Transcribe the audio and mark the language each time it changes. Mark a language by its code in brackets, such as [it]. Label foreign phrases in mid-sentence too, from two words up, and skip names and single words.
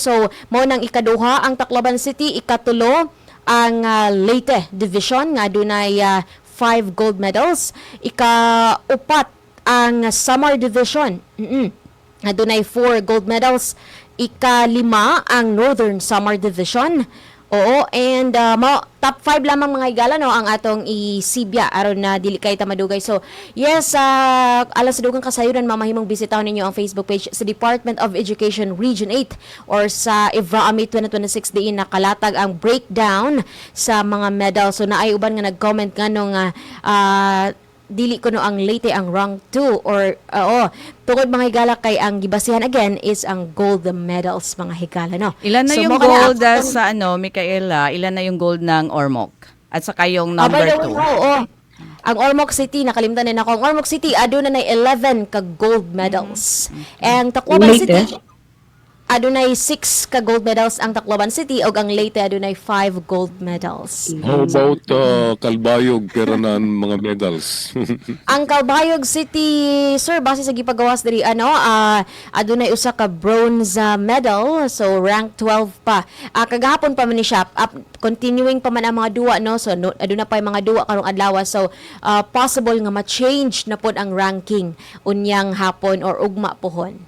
[ceb] So mao nang ikaduha ang Tacloban City, ikatulo ang Leyte Division nga dunay 5 [en] gold medals, [ceb] ikaupat ang Samar Division adunay 4 [en] gold medals, [ceb] ikalima ang Northern Samar Division. And top 5 lamang mga higala no ang atong isibya aron na dili kay ta madugay. So yes, alas sa dugang kasayuran mamahimong bisitahon ninyo ang Facebook page sa Department of Education Region 8 or sa Ivraa Meet 2026 diin nakalatag ang breakdown sa mga medal. So naay uban nga nag-comment nganong dili ko no ang Leyte ang rank 2 or tungod mga higala kay ang gibasihan [en] again is [ceb] ang [en] gold medals [ceb] mga higala no. [tl] Ilan na yung gold sa Mikaela? Ilan na yung gold ng Ormoc? At saka yung number 2? [ceb] Ang Ormoc City, nakalimtan din ako. Ang Ormoc City, aduna na 11 ka gold medals. And Tacloban City, adunay 6 ka [en] gold medals [ceb] ang Tacloban City ug ang Leyte adunay 5 [en] gold medals. How about Calbayog [ceb] keranan mga [en] medals? [ceb] Ang Calbayog City, sir, base sa gipagawas diri adunay usa ka [en] bronze medal, [ceb] so rank 12 pa. Kagahapon pa man ni siya, continuing pa man ang mga duwa no. So aduna pa mga duwa karong adlaw, so possible nga ma-change na pod ang ranking unyang hapon or ugma pohon.